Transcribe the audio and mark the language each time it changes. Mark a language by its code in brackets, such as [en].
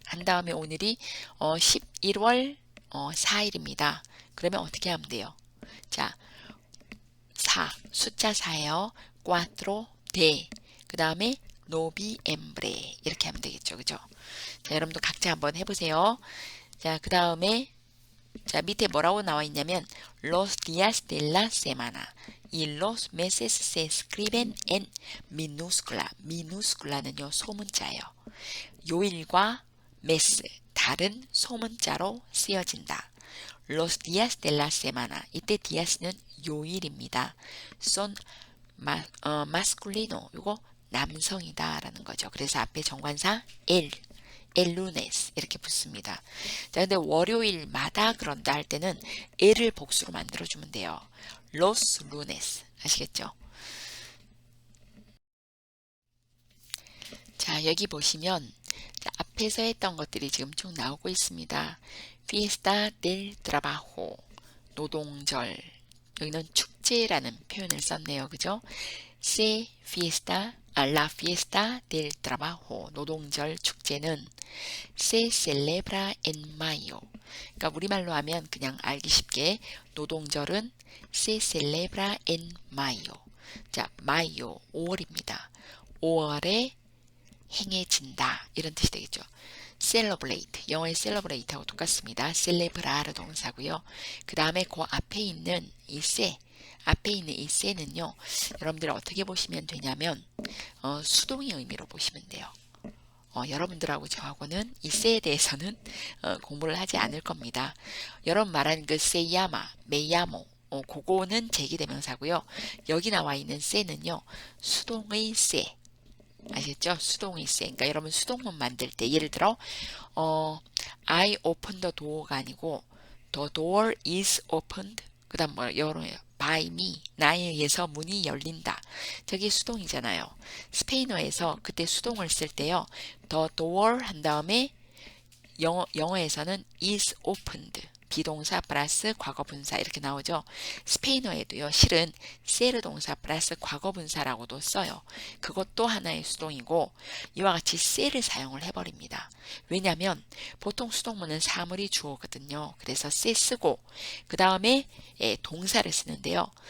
[ko] 한 다음에 오늘이 11월 4일입니다. 그러면 어떻게 하면 돼요? 자, 4, 숫자 4예요. [es] 4 de. [ko] 그 다음에 noviembre 이렇게 하면 되겠죠. 그죠? 자, 여러분도 각자 한번 해보세요. 자, 그 다음에 자, 밑에 뭐라고 나와 있냐면 [es] los días de la semana y los meses se escriben en minúscula. [ko] minúscula는요, 소문자예요. 요일과 mes, 달은 소문자로 쓰여진다. [es] los días de la semana. [ko] 이때 días는 요일입니다. [es] son masculino. [ko] 이거 남성이다 라는 거죠. 그래서 앞에 정관사 [es] el lunes [ko] 이렇게 붙습니다. 자, 근데 월요일마다 그런다 할 때는 el을 복수로 만들어주면 돼요. [es] los lunes. [ko] 아시겠죠? 자, 여기 보시면 앞에서 했던 것들이 지금 쭉 나오고 있습니다. [es] fiesta del trabajo. 노동절. [ko] 여기는 축제라는 표현을 썼네요. 그죠? [es] Se fiesta, la fiesta del trabajo, [ko] 노동절 축제는 [es] se celebra en mayo. [ko] 그러니까 우리말로 하면 그냥 알기 쉽게 노동절은 [es] se celebra en mayo. [ko] 자, mayo, 5월입니다. 5월에 행해진다. 이런 뜻이 되겠죠. celebrate, 영어의 celebrate하고 똑같습니다. celebrare 동사고요. 그 다음에 그 앞에 있는 이 se, 앞에 있는 이 se는요, 여러분들 어떻게 보시면 되냐면 수동의 의미로 보시면 돼요. 여러분들하고 저하고는 이 se에 대해서는 공부를 하지 않을 겁니다. 여러분 말하는 그 [es] se llama, me llamo, [ko] 그거는 제기대명사고요. 여기 나와 있는 se는요, 수동의 se. 아시겠죠? 수동의 se. 그러니까 여러분 수동문 만들 때 예를 들어 [en] I open the door [ko] 가 아니고 [en] the door is opened. [ko] 그 다음 뭐 여러 [en] by me. [ko] 나에 의해서 문이 열린다. 저게 수동이잖아요. 스페인어에서 그때 수동을 쓸 때요. [en] the door [ko] 한 다음에 영어에서는 [en] is opened. [ko] 비동사 플러스 과거분사 이렇게 나오죠. 스페인어에도요. 실은 세르 동사 플러스 과거분사라고도 써요. 그것도 하나의 수동이고 이와 같이 세를 사용을 해버립니다. 왜냐하면 보통 수동문은 사물이 주어거든요. 그래서 세 쓰고 그 다음에 동사를 쓰는데요.